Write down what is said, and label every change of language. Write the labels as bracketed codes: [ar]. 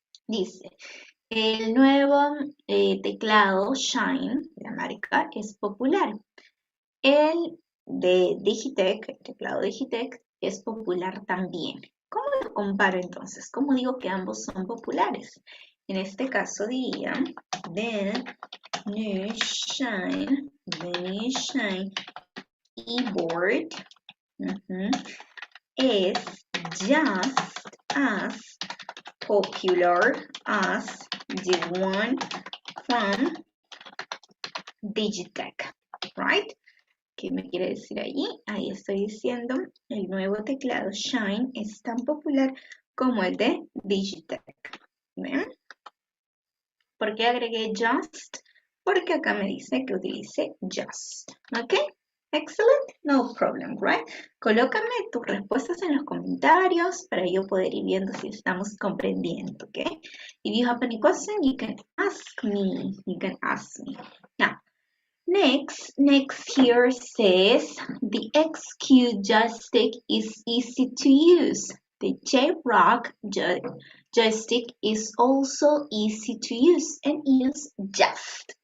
[es] Dice, el nuevo teclado Shine, la marca, es popular. El de Digitech, el teclado Digitech, es popular también. ¿Cómo lo comparo entonces? ¿Cómo digo que ambos son populares? En este caso diría, [en] the new Shine keyboard is just as popular as the one from Digitech, right? [es] ¿Qué me quiere decir allí? Ahí estoy diciendo, el nuevo teclado Shine es tan popular como el de Digitech. ¿Ven? ¿Por qué agregué just? Porque acá me dice que utilice just. ¿Ok? [en] Excellent, no problem, right? [es] Colócame tus respuestas en los comentarios para yo poder ir viendo si estamos comprendiendo, ¿ok? [en] If you have any question, you can ask me. Now, next here says, the XQ joystick is easy to use. The J-Rock joystick is also easy to use and use just.